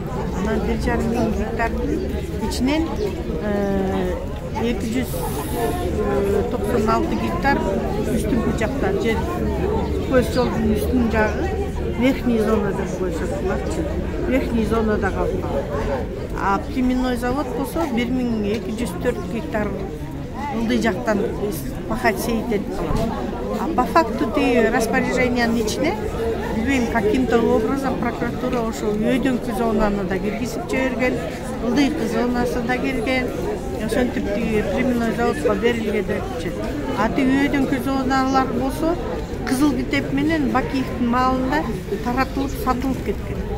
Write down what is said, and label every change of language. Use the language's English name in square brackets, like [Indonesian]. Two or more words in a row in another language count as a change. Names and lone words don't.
[Kyrgyz] Анан 1,5 мың гектардын ичинен 296 гектар үстүнкү жакта жер, көз жолдун үстүн жагы [Russian] верхний зона [Kyrgyz] деп коюшат. Верхний зонада калып калат. [Russian] А племенной завод [Kyrgyz] болсо 1204 гектар ылдый жактан [Russian] пахать сеять [Kyrgyz] этип калат. [Russian] А по факту [Kyrgyz] распоряжениянын ичине билбейм, [Russian] каким-то образом прокуратура [Kyrgyz] ошол өйдөңкү зонаны да киргизип жиберген, ылдыйкы зонасы да кирген. Ошентип племенной заводко берилген деп чечет. А өйдөңкү зоналар болсо Кызыл Китеп менен Бакиевдин маалында таратылып, сатылып кеткен.